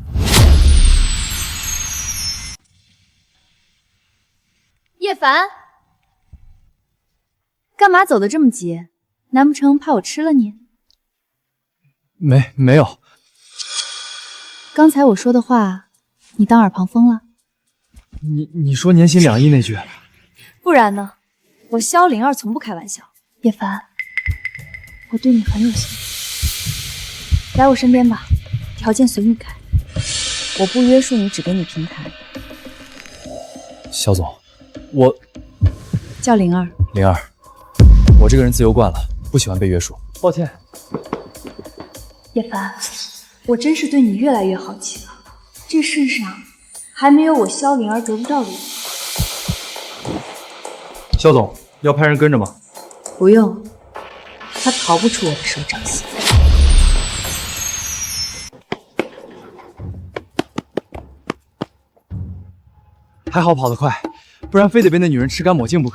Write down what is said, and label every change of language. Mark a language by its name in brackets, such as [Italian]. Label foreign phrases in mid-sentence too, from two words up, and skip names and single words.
[Chinese] 叶凡，干嘛走得这么急？难不成怕我吃了你？没有。刚才我说的话，你当耳旁风了？你说年薪2亿那句，不然呢？我萧灵儿从不開玩笑。葉凡，我對你很有興趣，來我身邊吧，條件隨你開。我不約束你，只給你平台。肖總，我叫靈兒。靈兒，我這個人自由慣了，不喜歡被約束。抱歉。葉凡，我真是對你越來越好奇了。這世上還沒有我蕭靈兒得不到的人。肖總，要派人跟着嗎？不用，他逃不出我的手掌心。還好跑得快，不然非得被那女人吃乾抹淨不可。